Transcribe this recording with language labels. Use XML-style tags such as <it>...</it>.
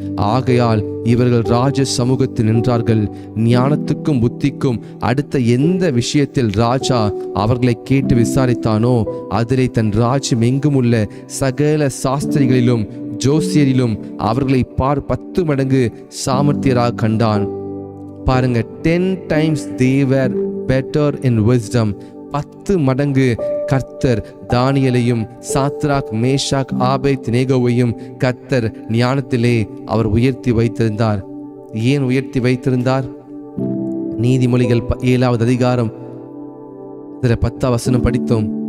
<ta>ஆகையால் இவர்கள் ராஜ சமூகத்தில் நின்றார்கள். ஞானத்துக்கும் புத்திக்கும் அடுத்த எந்த விஷயத்தில் ராஜா அவர்களை கேட்டு விசாரித்தானோ அதிலே தன் ராஜ்யம் எங்கும் உள்ள சகல சாஸ்திரிகளிலும் ஜோசியரிலும் அவர்களை 10 மடங்கு சாமர்த்தியராக கண்டான். பாருங்க,</ta> <en>10 times they were better in wisdom.</en> <ta>10 மடங்கு கர்த்தர் தானியேலையும் சாத்ராக் மேஷாக் ஆபேத்நேகோவையும் கர்த்தர் ஞானத்திலே அவர் உயர்த்தி வைத்திருந்தார். ஏன் உயர்த்தி வைத்திருந்தார்? நீதிமொழிகள் 7 அதிகாரம் 10 படித்தோம்.</ta>